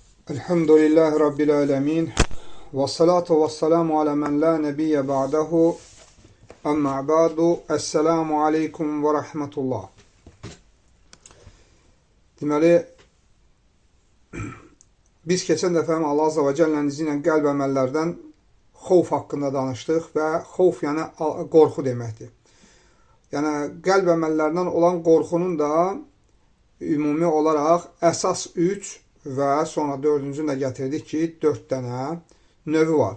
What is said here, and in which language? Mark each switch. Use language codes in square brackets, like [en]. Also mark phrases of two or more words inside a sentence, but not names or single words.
[ar] الحمد لله رب العالمين. والصلاة والسلام على من لا نبي بعده. أما بعد. السلام عليكم ورحمة الله. [az] Deməli, biz keçən dəfə Allah Azza və Cəllənin izi ilə qəlb əməllərdən xovf haqqında danışdıq və xovf yəni qorxu deməkdir. Yəni qəlb əməllərindən olan qorxunun da ümumi olaraq əsas 3 və sonra dördüncünü də gətirdik ki, 4 dənə növü var.